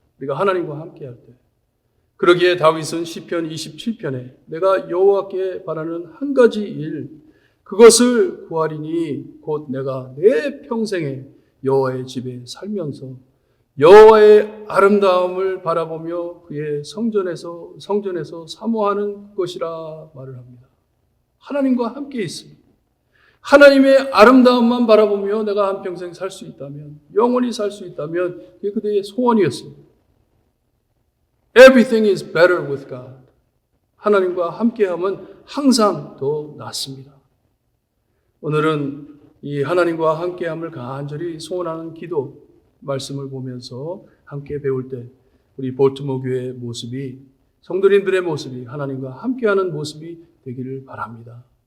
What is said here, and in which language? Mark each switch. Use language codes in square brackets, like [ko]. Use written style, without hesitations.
[ko] 우리가 하나님과 함께 할 때. 그러기에 다윗은 시편 27편에 내가 여호와께 바라는 한 가지 일, 그것을 구하리니 곧 내가 내 평생에 여호와의 집에 살면서 여호와의 아름다움을 바라보며 그의 성전에서 사모하는 것이라 말을 합니다. 하나님과 함께 있습니다. 하나님의 아름다움만 바라보며 내가 한평생 살 수 있다면, 영원히 살 수 있다면 그게 그대의 소원이었습니다. [en] Everything is better with God. [ko] 하나님과 함께하면 항상 더 낫습니다. 오늘은 이 하나님과 함께함을 간절히 소원하는 기도 말씀을 보면서 함께 배울 때 우리 볼트모 교회의 모습이, 성도님들의 모습이 하나님과 함께하는 모습이 되기를 바랍니다.